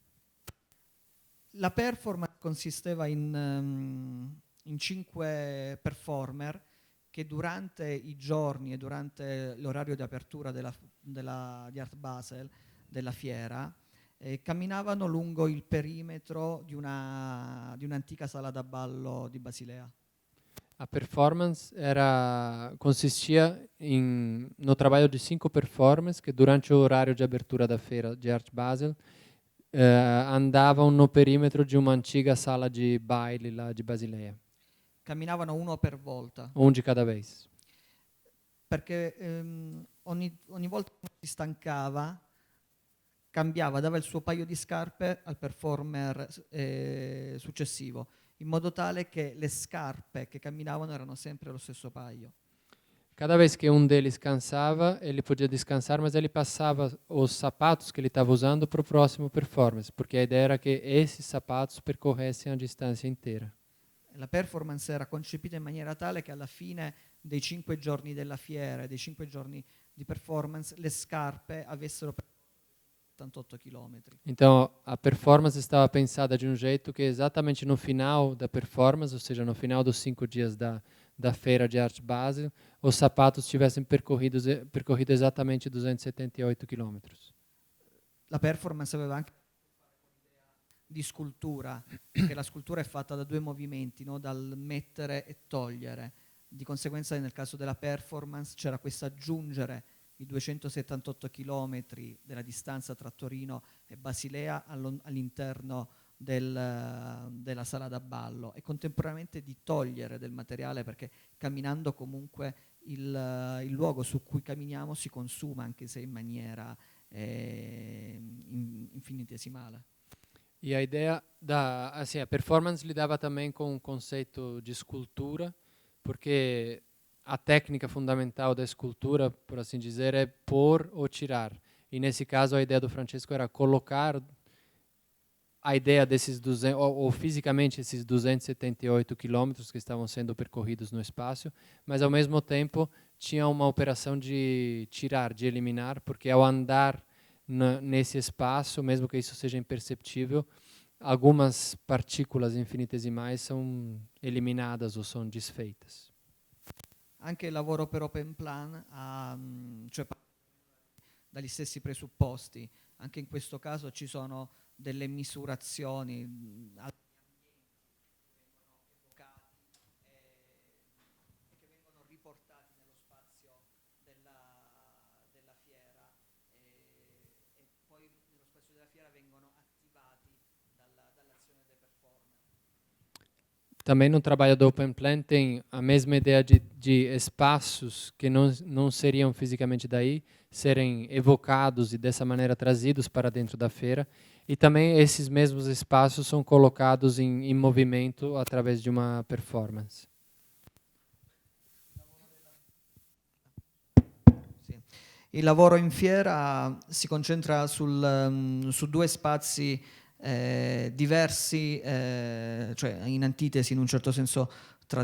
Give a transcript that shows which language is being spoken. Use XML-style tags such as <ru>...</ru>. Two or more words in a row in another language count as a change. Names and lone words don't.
<it>La performance consisteva in 5 performer che durante i giorni e durante l'orario di apertura di Art Basel, della fiera, camminavano lungo il perimetro di un'antica sala da ballo di Basilea.</it> <pt>A performance consistia no trabalho de 5 performers que durante o horário de abertura da feira de Art Basel andavam no perímetro de uma antiga sala de baile lá de Basileia.</pt> <it>Camminavano uno per volta.</it> <pt>Um de cada vez.</pt> <it>Perché ogni volta che si stancava, cambiava, dava il suo paio di scarpe al performer successivo, in modo tale che le scarpe che camminavano erano sempre lo stesso paio.</it> <pt>Cada vez que um deles cansava, ele podia descansar, mas ele passava os sapatos que ele estava usando para o próximo performance, porque a ideia era que esses sapatos percorressem a distância inteira.</pt> <it>La performance era concepita in maniera tale che alla fine dei 5 giorni della fiera, dei 5 giorni di performance, le scarpe avessero 88 chilometri.</it> <pt>Então, a performance estava pensada de um jeito que exatamente no final da performance, ou seja, no final dos 5 dias da feira de Art Basel, os sapatos tivessem percorrido exatamente 278 quilômetros.</pt> <it>La performance aveva anche di scultura, perché la scultura è fatta da 2 movimenti, no? Dal mettere e togliere. Di conseguenza nel caso della performance c'era questo aggiungere i 278 chilometri della distanza tra Torino e Basilea all'interno della sala da ballo e contemporaneamente di togliere del materiale, perché camminando comunque il luogo su cui camminiamo si consuma, anche se in maniera infinitesimale.</it> <pt>E a ideia a performance lidava também com um conceito de escultura, porque a técnica fundamental da escultura, por assim dizer, é pôr ou tirar. E nesse caso a ideia do Francesco era colocar a ideia desses 200, ou fisicamente esses 278 quilômetros que estavam sendo percorridos no espaço, mas ao mesmo tempo tinha uma operação de tirar, de eliminar, porque ao andar nesse espaço, mesmo que isso seja imperceptível, algumas partículas infinitesimais são eliminadas ou são desfeitas.</pt> <it>Anche il lavoro per Open Plan cioè dagli stessi presupposti. Anche in questo caso ci sono delle misurazioni che vengono riportati nello spazio della fiera e poi nello spazio della fiera vengono attivati dall'azione dei performer.</it> <pt>Também no trabalho do Open Plan tem a mesma ideia de espaços que não seriam fisicamente daí, serem evocados e dessa maneira trazidos para dentro da feira. E também esses mesmos espaços são colocados em movimento através de uma performance.</pt> <it>Il lavoro in fiera si concentra su due spazi diversi, cioè in antitesi in un certo senso tra</it>